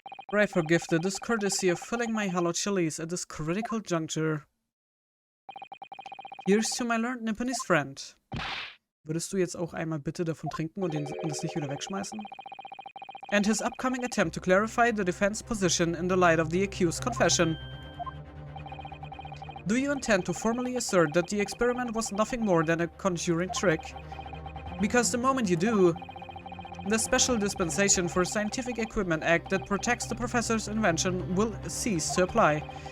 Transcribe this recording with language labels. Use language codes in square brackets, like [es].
[en] Pray forgive the discourtesy of filling my hollow chilies at this critical juncture. Here's to my learned Nipponese friend. [de] Würdest du jetzt auch einmal bitte davon trinken und das nicht wieder wegschmeißen? [en] And his upcoming attempt to clarify the defense position in the light of the accused's confession. Do you intend to formally assert that the experiment was nothing more than a conjuring trick? Because the moment you do, the Special Dispensation for Scientific Equipment Act that protects the professor's invention will cease to apply.